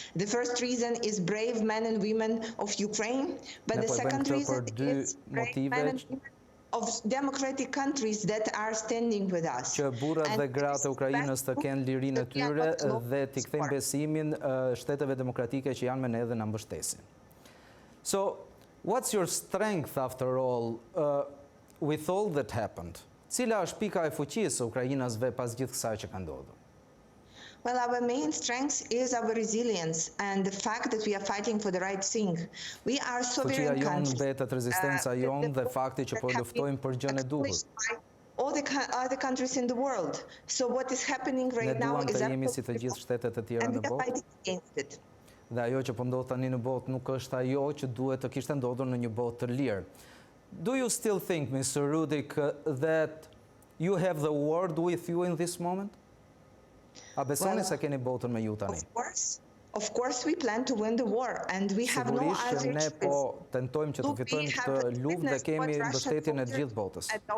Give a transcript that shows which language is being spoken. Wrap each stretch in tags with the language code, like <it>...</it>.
<en>The first reason is brave men and women of Ukraine, but the second reason is brave men and women of democratic countries that are standing with us.</en> <sq>Që burrat dhe gratë e Ukrainës të kenë lirinë e tyre dhe t'i kthejnë besimin shteteve demokratike që janë me ne dhe na mbështesin.</sq> <en>So, what's your strength after all with all that happened?</en> <sq>Cila është pika e fuqisë së ukrainasve pas gjithë kësaj që ka ndodhur?</sq> <en>Well, our main strength is our resilience and the fact that we are fighting for the right thing. We are sovereign country.</en> <sq>Fuqia jonë mbetet rezistenca jonë dhe fakti që po luftojmë për gjën e duhur.</sq> <en>All the other countries in the world. So what is happening right now is</en> <sq>Ne duam të jemi si të gjithë shtetet e tjera në botë. Dhe ajo që po ndodh tani në botë nuk është ajo që duhet të kishte ndodhur në një botë të lirë.</sq> <en>Do you still think, Mr. Rudik, that you have the world with you in this moment?</en> <sq>A besoni se keni botën me ju tani?</sq> <en>Of course we plan to win the war and we have no other choice.</en> <sq>Ne po tentojmë që të fitojmë këtë luftë dhe kemi mbështetjen e gjithë botës.</sq>